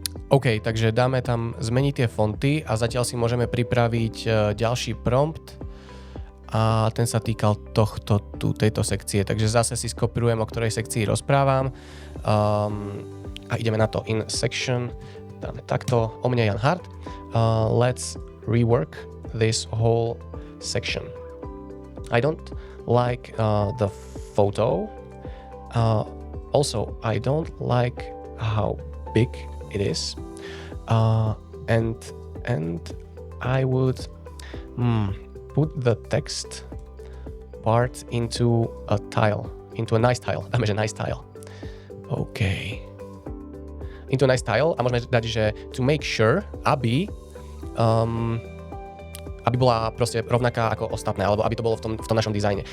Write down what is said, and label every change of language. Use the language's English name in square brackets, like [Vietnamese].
[Slovak] OK, takže dáme tam zmeniť tie fonty a zatiaľ si môžeme pripraviť ďalší prompt a ten sa týkal tejto sekcie, takže zase si skopírujem, o ktorej sekcii rozprávam a ideme na to in section, dáme takto, o mne Jan Hart, [English] let's rework this whole section. I don't like the photo, also I don't like how big it is, and I would put the text part into a nice tile. [Slovak] Dáme, že nice tile. OK. [English] Into a nice tile [Slovak] a môžeme dať, že to make sure, aby bola proste rovnaká ako ostatné, alebo aby to bolo v tom našom dizajne.